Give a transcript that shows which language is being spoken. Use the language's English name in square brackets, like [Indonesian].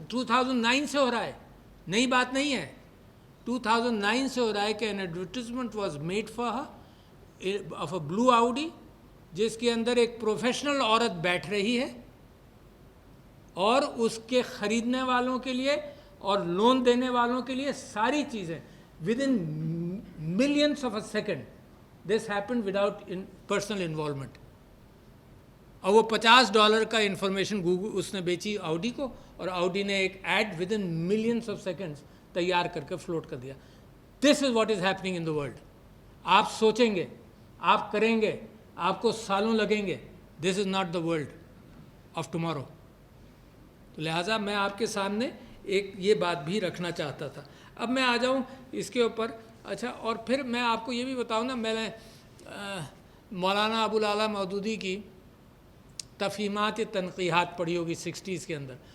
[Urdu] 2009 سے ہو رہا ہے, نئی بات نہیں ہے, 2009 سے ہو رہا ہے کہ [English] an advertisement was made for her of a blue Audi, [Urdu] جس کے اندر ایک پروفیشنل عورت بیٹھ رہی ہے, اور اس کے خریدنے والوں کے لیے اور لون دینے والوں کے لیے ساری چیزیں [English] within millions of a second. This happened without personal involvement. [Urdu] اور وہ $50 کا انفارمیشن گوگل اس نے بیچی آؤڈی کو, اور آؤڈی نے ایک add [English] within millions of seconds [Urdu] تیار کر کے فلوٹ کر دیا. [English] This is what is happening in the world. [Urdu] آپ سوچیں گے, آپ کریں گے, آپ کو سالوں لگیں گے. [English] This is not the world of tomorrow. [Urdu] تو لہٰذا میں آپ کے سامنے ایک یہ بات بھی رکھنا چاہتا تھا. اب میں آ جاؤں اس کے اوپر. اچھا, اور پھر میں آپ کو یہ بھی بتاؤں نا, میں نے مولانا ابوالعلا مودودی کی تفہیمات تنقیحات پڑھی ہوگی 60s کے اندر.